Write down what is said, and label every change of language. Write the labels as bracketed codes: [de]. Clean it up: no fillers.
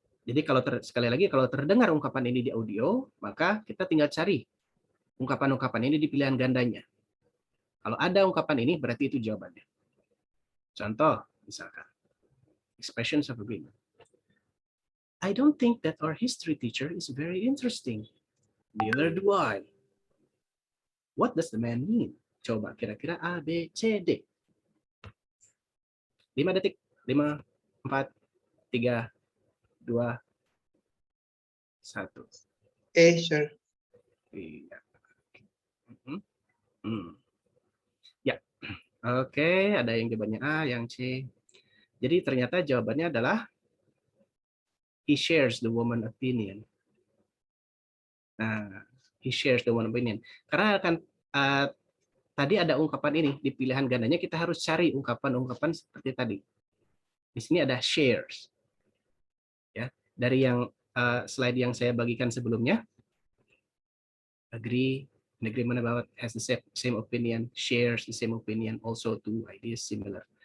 [id] Jadi kalau sekali lagi kalau terdengar ungkapan ini di audio, maka kita tinggal cari ungkapan-ungkapan ini di pilihan gandanya. Kalau ada ungkapan ini berarti itu jawabannya. Contoh misalkan [en] expressions of agreement. I don't think that our history teacher is very interesting. Neither do I. What does the man mean? [id] Coba kira-kira A, B, C, D. 5 detik. 5, 4, 3, 2, 1. [en] Sure. [id] Iya. Ya. Oke, ada yang jawabannya A, yang C. Jadi ternyata jawabannya adalah [en] he shares the woman opinion. [id] Nah, [en] he shares the woman opinion. [id] Karena akan tadi ada ungkapan ini di pilihan gandanya, kita harus cari ungkapan-ungkapan seperti tadi. Di sini ada shares. Ya, dari yang slide yang saya bagikan sebelumnya. [en] Agree, in agreement about, has the same opinion, shares the same opinion, also to, ideas similar.